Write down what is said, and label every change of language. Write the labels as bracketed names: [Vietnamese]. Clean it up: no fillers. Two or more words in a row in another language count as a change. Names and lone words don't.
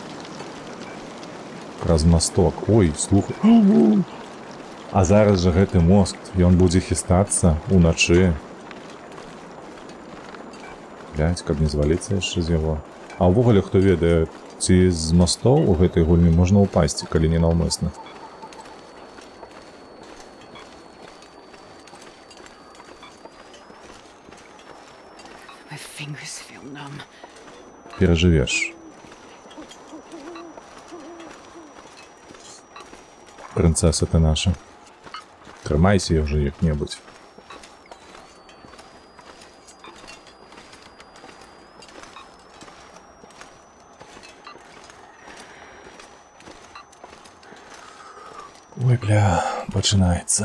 [Belarusian] Праз масток. Ой, слухай. А зараз жа гэты мост, ён будзе хістацца уначы. Блядь, каб не зваліцца яшчэ з яго. А ўвогуле, хто ведае, ці з мастоў у гэтай гульні можна ўпасці, калі не наўмысна. [English] My fingers feel numb. [Belarusian] Перажывеш. Прынцэса ты наша. Трымайся ўжо як-небудзь. Ой, бля, пачынаецца.